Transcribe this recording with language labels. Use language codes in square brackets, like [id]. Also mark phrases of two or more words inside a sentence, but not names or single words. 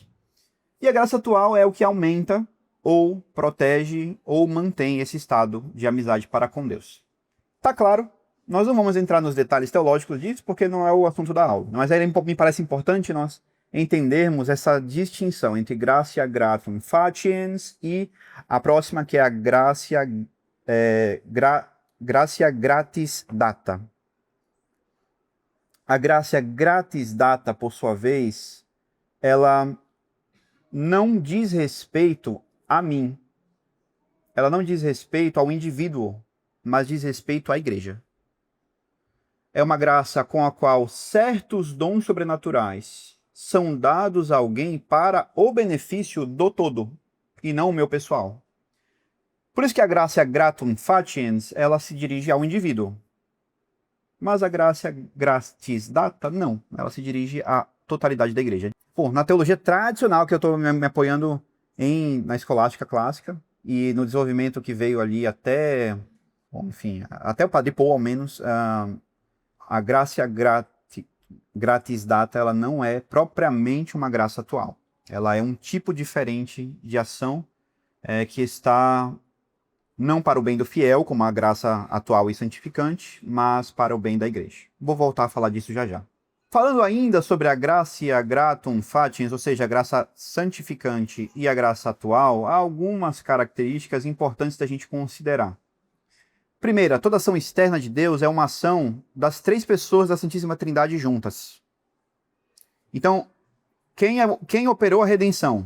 [pt] E a graça atual é o que aumenta, ou protege, ou mantém esse estado de amizade para com Deus. Tá claro, nós não vamos entrar nos detalhes teológicos disso, porque não é o assunto da aula. Mas me parece importante nós entendermos essa distinção entre [la] gratia gratum faciens [pt] e a próxima, que é a [la] gratia gratis data. [pt] A [la] gracia gratis data, [pt] por sua vez, ela não diz respeito a mim. Ela não diz respeito ao indivíduo, mas diz respeito à igreja. É uma graça com a qual certos dons sobrenaturais são dados a alguém para o benefício do todo, e não o meu pessoal. Por isso que a [la] gracia gratum faciens, [pt] ela se dirige ao indivíduo. Mas a [la] gracia gratis data, [pt] não. Ela se dirige à totalidade da igreja. Pô, na teologia tradicional, que eu estou me apoiando na escolástica clássica, e no desenvolvimento que veio ali até, bom, enfim, até o Padre Paul, ao menos, a [la] gracia gratis data, [pt] ela não é propriamente uma graça atual. Ela é um tipo diferente de ação que está não para o bem do fiel, como a graça atual e santificante, mas para o bem da igreja. Vou voltar a falar disso já já. Falando ainda sobre a [la] gratia gratum faciens, [pt] ou seja, a graça santificante e a graça atual, há algumas características importantes da gente considerar. Primeira, toda ação externa de Deus é uma ação das três pessoas da Santíssima Trindade juntas. Então, quem operou a redenção?